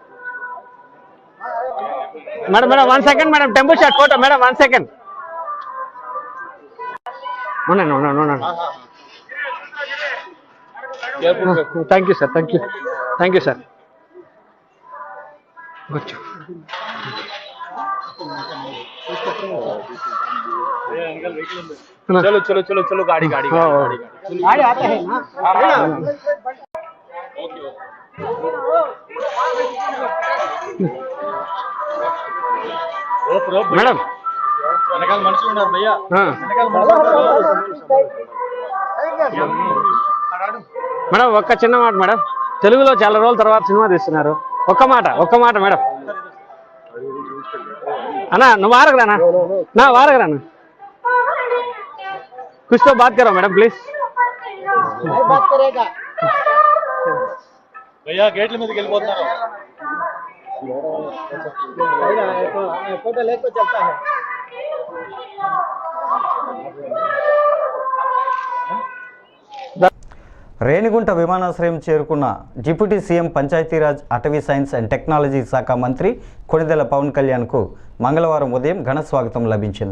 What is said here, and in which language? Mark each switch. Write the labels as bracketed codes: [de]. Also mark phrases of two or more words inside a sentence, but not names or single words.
[te] మేడం మేడం 1 సెకండ్ మేడం, [en] temple shot photo [te] మేడం 1 సెకండ్. ఉండండి ఉండండి ఉండండి. [en] Thank you sir, thank you sir. [te] కూర్చో. [hi] चलो चलो चलो चलो गाड़ी गाड़ी गाड़ी गाड़ी आता है ना? [te] మేడం వెనకాల మనుషులు ఉన్నారు భయ్యా, మేడం ఒక్క చిన్న మాట మేడం, తెలుగులో చాలా రోజుల తర్వాత సినిమా తీస్తున్నారు, ఒక్క మాట మేడం. అన్నా నువ్వు వారగరానా, నా వారగరానా, [hi] कुछ तो बात करो [en] madam please. [hi] बात करेगा भैया, [te] गेట్ల మీదకి వెళ్ళిపోతున్నారు. [hi] फोटो लेके चलता है. [te] రేణిగుంట విమానాశ్రయం చేరుకున్న [en] deputy CM [te] పంచాయతీరాజ్, అటవీ [en] science and technology [te] శాఖ మంత్రి కొణిదెల పవన్ కళ్యాణ్కు మంగళవారం ఉదయం ఘన స్వాగతం లభించింది.